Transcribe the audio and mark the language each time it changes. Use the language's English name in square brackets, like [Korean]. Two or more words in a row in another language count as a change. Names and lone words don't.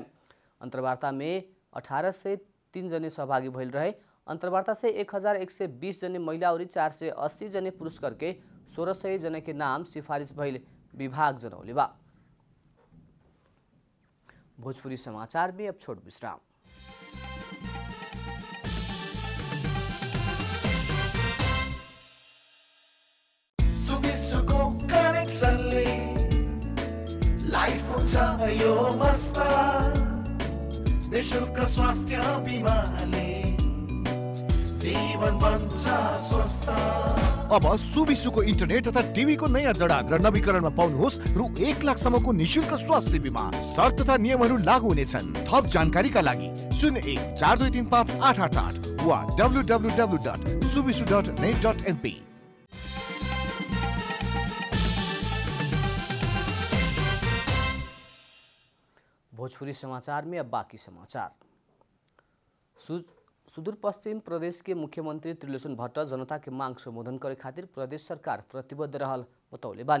[Bhojpuri] अंतर्वार्ता में 1803 जने सहभागी भइल रहे। अंतर्वार्ता से 1120 जने महिला और 480 जने पुरुष करके 1600 जने के नाम सिफारिश भइल विभाग जनौले बा। भोजपुरी समाचार में अब छोट विश्राम। [Nepali] लाइफ हुन्छ यो मस्त निशुल्क स्वास्थ्य बिमाले जीवन बन्छ स्वस्थ। अब सुविसुको इन्टरनेट तथा टिभीको नयाँ जडान र नवीकरणमा पाउनुहोस् रु 1 लाखसम्मको निशुल्क स्वास्थ्य बिमा। शर्त तथा नियमहरू लागू हुनेछन्। थप जानकारीका लागि 0142358888 वा www.suvisu.net.np। [Bhojpuri] भोजपुरी समाचार में अब बाकी समाचार। सुदूर पश्चिम प्रदेश के मुख्यमंत्री त्रिलोचन भट्ट जनता के मांग संबोधन करे खातिर प्रदेश सरकार प्रतिबद्ध रहल बतौले बानी।